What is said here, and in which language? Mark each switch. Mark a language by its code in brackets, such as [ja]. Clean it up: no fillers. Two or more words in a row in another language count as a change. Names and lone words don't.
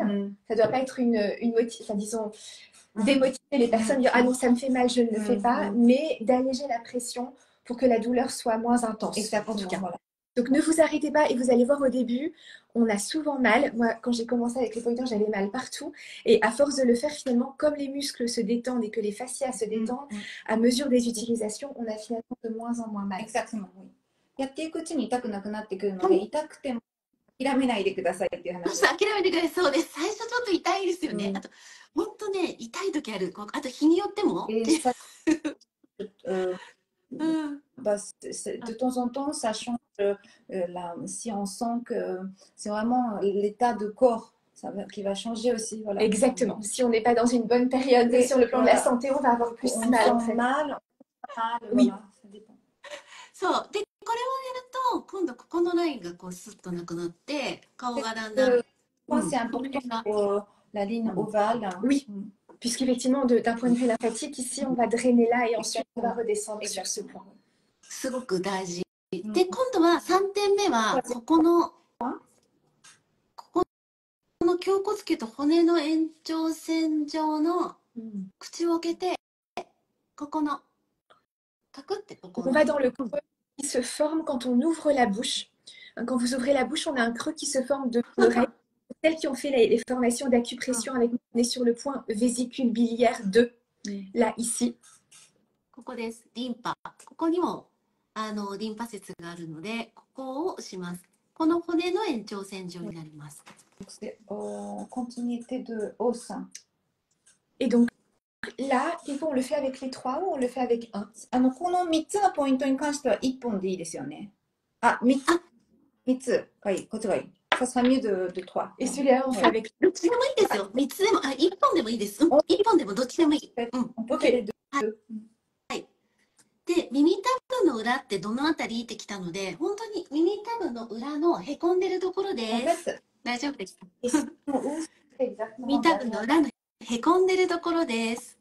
[fr] Ça ne doit pas être enfin, disons, démotiver les personnes, dire ah non, ça me fait mal, je ne le fais pas, mais d'alléger la pression pour que la douleur soit moins intense. Exactement, en tout cas. voilà. Donc ne vous arrêtez pas et vous allez voir au début, on a souvent mal. Moi, quand j'ai commencé avec les pointeurs, j'avais mal partout. Et à force de le faire, finalement, comme les muscles se détendent et que les fascias se détendent, à mesure des utilisations, on a finalement de moins en moins mal. Exactement, oui. [ja] やっていくうちに痛くなくなってくるので、痛くても諦めないでくださいっていう話。諦めてください。そうです。最初ちょっと痛いですよね。あと、本当ね、痛い時ある。あと、日によっても。 [fr] De temps en temps, ça change. Si on sent que c'est vraiment l'état de corps qui va changer aussi. Voilà. Exactement. Si on n'est pas dans une bonne période sur le plan de la santé, on va avoir plus mal. On sent mal, oui. Voilà, ça dépend. [ja] そう。で、これをやると、今度ここのラインがこうスッとなくなって、顔がだんだん。 [fr] C'est important pour la ligne ovale. Oui. Puisqu'effectivement, d'un point de vue lymphatique, ici, on va drainer là et ensuite on va redescendre sur ce point. [ja] すごく大事。で、今度は3点目は、ここの胸骨球と骨の延長線上の口を開けて、ここの、カクってここの。 [fr] On va dans le creux qui se forme quand on ouvre la bouche. Quand vous ouvrez la bouche, on a un creux qui se forme de l'oreille. Celles qui ont fait les formations d'acupression avec nous, on est sur le point vésicule biliaire 2, là, ici. [ja] ここです。リンパ。ここにもリンパ節があるので、ここを押します。この骨の延長線上になります。 [fr] C'est continuité de os. Et donc, là, on le fait avec les 3 ou on le fait avec 1? [ja] この3つのポイントに関しては1本でいいですよね。あ、3つがいい。こっちがいい。 [fr] Ça sera mieux de 3. Et celui-là, on fait avec... [ja] どっちでもいいですよ。3つでも、1本でもいいです。1本でもどっちでもいい。 OK。で、耳たぶの裏ってどのあたりってきたので、本当に耳たぶの裏のへこんでるところです。大丈夫ですか？耳たぶの裏のへこんでるところです。